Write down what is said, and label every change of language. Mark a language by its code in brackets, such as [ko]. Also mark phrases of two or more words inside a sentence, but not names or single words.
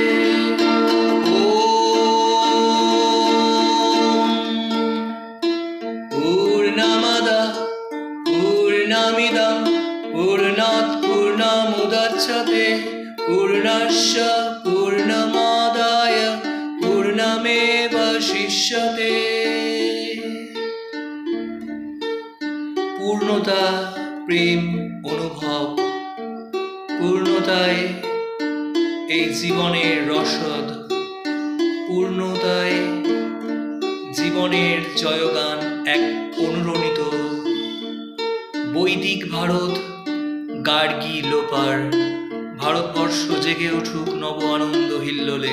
[sa] पूर्णमदः पूर्णमिदं पूर्णात् पूर्णमुदच्यते पूर्णस्य पूर्णमादाय पूर्णमेवावशिष्यते। [bn] पूर्णता प्रेम অনুভব, পূর্ণতায় এই জীবনের রসদ, পূর্ণতায় জীবনের জয়গান এক অনুরণিত। বৈদিক ভারত গার্গী লোপার, ভারতবর্ষ জেগে উঠুক নব আনন্দ হিল্লোলে।